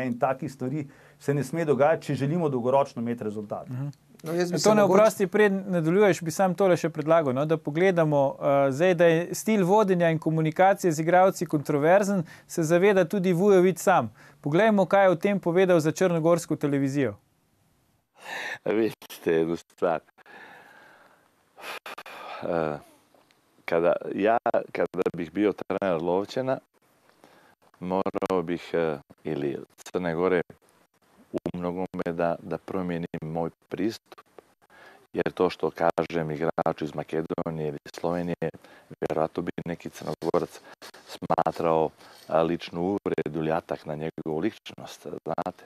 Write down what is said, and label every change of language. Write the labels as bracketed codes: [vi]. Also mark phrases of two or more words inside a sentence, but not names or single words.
[sl] In takih stvari se ne sme dogajati, če želimo dolgoročno imeti rezultat. No, to ne oprosti, pred nadaljuješ, bi sam tole še predlagal, no, da pogledamo, zdaj, da je stil vodenja in komunikacije z igralci kontroverzen, se zaveda tudi Vujović sam. Poglejmo, kaj je o tem povedal za črnogorsko televizijo. [sr] Vidite jednu stvar. Kada bih bio trener Lovćena, morao bih ili Crne Gore u mnogome da promijenim moj pristup, jer to što kažem igraču iz Makedonije ili Slovenije, vjerojatno bi neki Crnogorac smatrao ličnu uvredu ili atak na njegovu ličnost, znate.